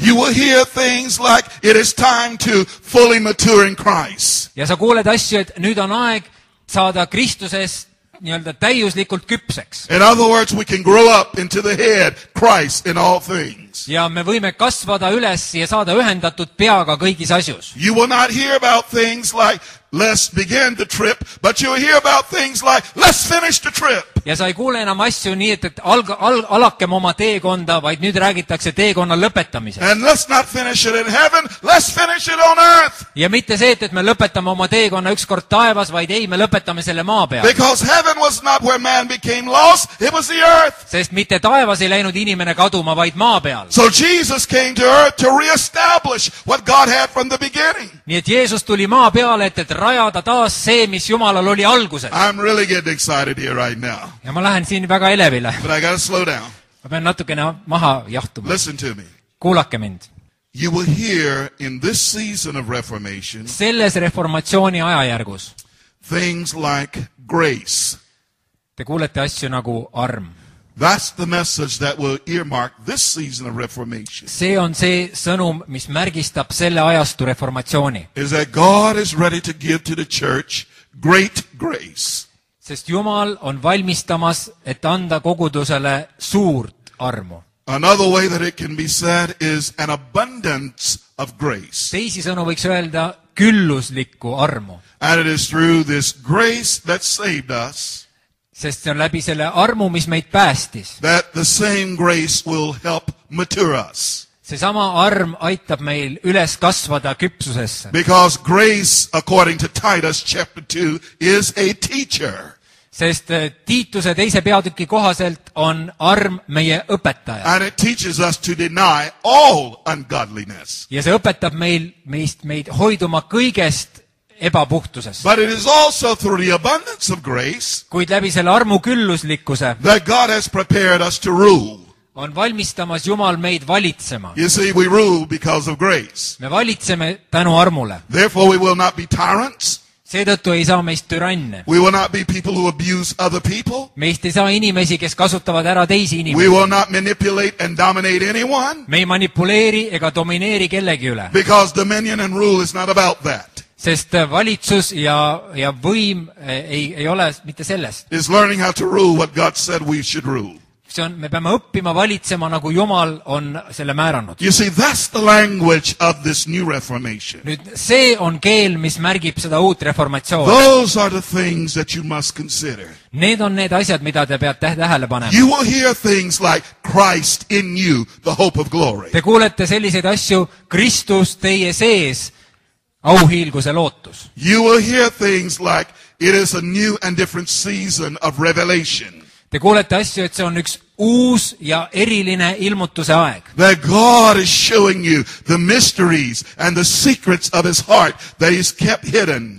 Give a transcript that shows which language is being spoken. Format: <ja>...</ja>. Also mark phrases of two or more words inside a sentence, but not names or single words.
<en>You will hear things like it is time to fully mature in Christ.</en> <et>Ja sa kuuled asju, et nüüd on aeg saada Kristuses nii-öelda täiuslikult küpseks.</et> <en>In other words, we can grow up into the head, Christ, in all things.</en> <et>Ja me võime kasvada üles ja saada ühendatud peaga kõigis asjus.</et> <en>You will not hear about things like, let's begin the trip, but you'll hear about things like, let's finish the trip.</en> <et>Ja sa ei kuule enam asju nii, et alakem oma teekonda, vaid nüüd räägitakse teekonna lõpetamisest.</et> <en>And let's not finish it in heaven, let's finish it on earth.</en> <et>Ja mitte see, et me lõpetame oma teekonna ükskord taevas, vaid ei, me lõpetame selle maa peal.</et> <en>Because heaven was not where man became lost, it was the earth.</en> <et>Sest mitte taevas ei läinud inimene kaduma, vaid maa peal.</et> <en>So Jesus came to earth to reestablish what God had from the beginning.</en> <et>Nii et Jeesus tuli maa peale, et rajada taas see, mis Jumalal oli alguses.</et> <en>I'm really getting excited here right now,</en> <et>Ja ma lähen siin väga elevile.</et> <en>but I got to slow down.</en> <et>Ma pean natukene maha jahtuma.</et> <en>Listen to me.</en> <et>Kuulake mind.</et> <en>You will hear in this season of Reformation</en> <et>Selles reformatsiooni ajajärgus</et> <en>things like grace.</en> <et>te kuulete asju nagu arm.</et> <en>That's the message that will earmark this season of Reformation.</en> <et>See on see sõnum, mis märgistab selle ajastu reformatsiooni.</et> <en>Is that God is ready to give to the church great grace.</en> <et>Sest Jumal on valmistamas, et anda kogudusele suurt armu.</et> <en>Another way that it can be said is an abundance of grace.</en> <et>Teisisõnu võiks öelda külluslikku armu.</et> <en>And it is through this grace that saved us</en> <et>Sest see on läbi selle armu, mis meid päästis.</et> <en>that the same grace will help mature us.</en> <et>Seesama arm aitab meil üles kasvada küpsusesse.</et> <en>Because grace, according to Titus chapter 2, is a teacher.</en> <et>Sest Tiituse 2. peatüki kohaselt on arm meie õpetaja.</et> <en>And it teaches us to deny all ungodliness.</en> <et>Ja see õpetab meid hoiduma kõigest ebapuhtusest.</et> <en>But it is also through the abundance of grace</en> <et>Kuid läbi selle armu külluslikkuse</et> <en>that God has prepared us to rule.</en> <et>on valmistamas Jumal meid valitsema.</et> <en>You see, we rule because of grace.</en> <et>Me valitseme tänu armule.</et> <en>Therefore, we will not be tyrants.</en> <et>Seetõttu ei saa meist türanne.</et> <en>We will not be people who abuse other people.</en> <et>Meist ei saa inimesi, kes kasutavad ära teisi</et> <en>We</en> <et>inimesi.</et> <en>will not manipulate and dominate anyone.</en> <et>Me ei manipuleeri ega domineeri kellegi üle.</et> <en>Because dominion and rule is not about that.</en> <et>Sest valitsus ja võim ei ole mitte sellest.</et> <en>It's learning how to rule what God said we should rule.</en> <et>me peame õppima valitsema, nagu Jumal on selle määranud.</et> <en>You see, that's the language of this new reformation.</en> <et>Nüüd see on keel, mis märgib seda uut reformatsiooni.</et> <en>Those are the things that you must consider.</en> <et>Need on need asjad, mida te peate tähele panema.</et> <en>You will hear things like Christ in you, the hope of glory.</en> <et>Te kuulete selliseid asju, Kristus teie sees, auhiilguse lootus.</et> <en>You will hear things like it is a new and different season of revelation.</en> <et>Te kuulete asju, et see on üks uus ja eriline ilmutuse aeg.</et> <en>That God is showing you the mysteries and the secrets of his heart that he's kept hidden.</en>